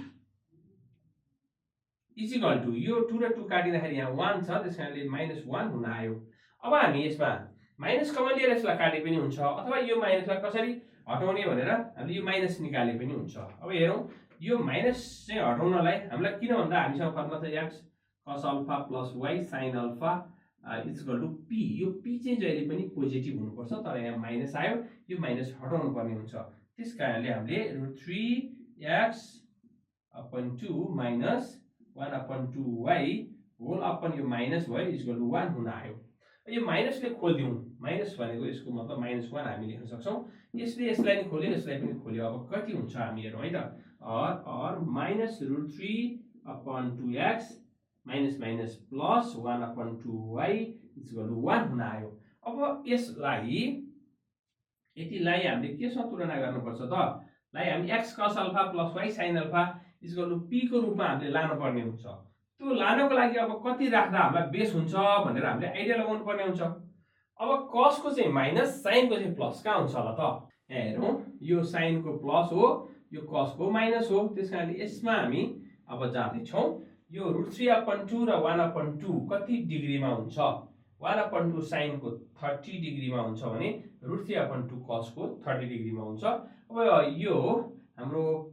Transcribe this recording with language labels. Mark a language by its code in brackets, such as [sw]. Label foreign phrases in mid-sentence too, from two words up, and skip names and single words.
[en] equal to [ne] यो 2 र 2 काटिँदाखेरि यहाँ 1 छ त्यसकारणले -1 हुन आयो अब हामी यसमा [en] minus common [ne] लिएर यसलाई काटे पनि हुन्छ अथवा यो माइनसलाई कसरी हटाउने भनेर हामीले यो माइनस निकाले पनि हुन्छ अब हेरौं यो माइनस चाहिँ हटाउनलाई हामीलाई किन भन्दा हामीसँग फर्मुला छ [en] x cos alpha plus y sin alpha equal to p [ne] यो p चाहिँ जहिले पनि पोजिटिभ हुनुपर्छ तर यहाँ माइनस आयो यो माइनस हटाउनु पर्ने हुन्छ त्यसकारणले हामीले [en] √3x upon 2 minus 1 upon 2y whole upon [ne] यो माइनस भयो [en] equal to 1 [ne] हुन आयो यो माइनसले खोल्दियौं माइनस भनेको यसको मतलब -1 हामी लेख्न सक्छौं यसले यसलाई नि खोल्यो यसलाई पनि खोल्यो अब कति हुन्छ हामी हेरौं है त और [en] -√3 upon 2x minus minus plus 1 upon 2y equal to 1 [ne] हुन आयो अब यसलाई यतिलाई हामीले केसँग तुलना गर्नुपर्छ त लाई हामी [en] x cos alpha plus y sin alpha equal to p [ne] को रूपमा हामीले लानु पर्ने हुन्छ त्यो लानको लागि अब कति राख्दा हामीलाई बेस हुन्छ भनेर हामीले आइडिया लगाउनु पर्ने हुन्छ अब cos को चाहिँ माइनस sin को चाहिँ प्लस कहाँ हुन्छ होला त यहाँ हेरौं यो sin को प्लस हो यो cos को माइनस हो त्यसकारणले यसमा हामी अब जाँदै छौं यो √3 अपन 2 र 1 अपन 2 कति डिग्रीमा हुन्छ 1 अपन 2 sin को 30 डिग्रीमा हुन्छ भने √3 अपन 2 cos को 30 डिग्रीमा हुन्छ अब यो हाम्रो